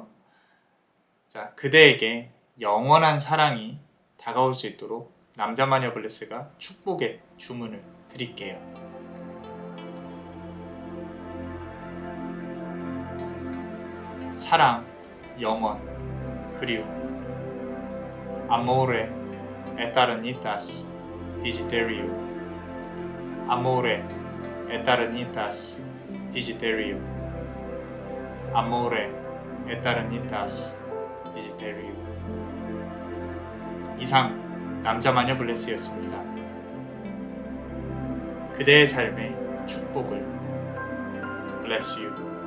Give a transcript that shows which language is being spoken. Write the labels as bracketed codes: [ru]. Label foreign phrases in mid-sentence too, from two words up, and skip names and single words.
[ko] 자, 그대에게 영원한 사랑이 다가올 수 있도록 남자마녀 블레스가 축복의 주문을 드릴게요. 사랑, 영원, 그리움. [la] Amore eternitas Digiterio. Amore eternitas Digiterio. Amore eternitas Digiterio. [ko] 이상 남자마녀 블레스였습니다. 그대의 삶의 축복을. [en] Bless you.